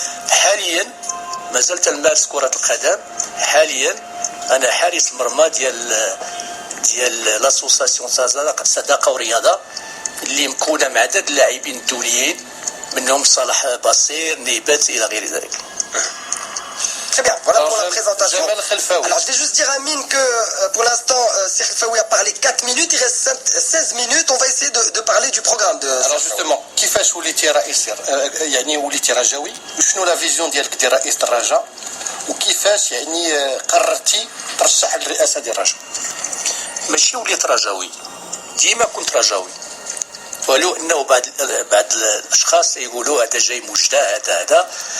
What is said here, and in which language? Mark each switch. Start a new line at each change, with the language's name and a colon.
Arabic: حاليا ما زلت نمارس كرة القدم. حاليا انا حارس مرمى ديال لاسوساسيون صداقة ورياضة اللي مكونة مع عدد اللاعبين الدوليين، منهم صلاح بصير، نيبات الى غير ذلك.
French: Très bien, voilà pour la présentation. Jamel Khelfaoui. Alors je vais juste dire à Amine que pour l'instant, Khelfaoui a parlé 4 minutes, il reste 16 minutes, on va essayer de parler du programme de... Alors justement,
Arabic: كيفاش وليتي رئيس، يعني وليتي رجاوي، وشنو لا فيزيون ديالك ديال رئيس الرجاء، وكيفاش يعني قررتي ترشح للرئاسة ديال الرجاء؟ ماشي وليت رجاوي، ديما كنت رجاوي، ولو انه بعض الاشخاص يقولوا هذا جاي مجتهد هذا.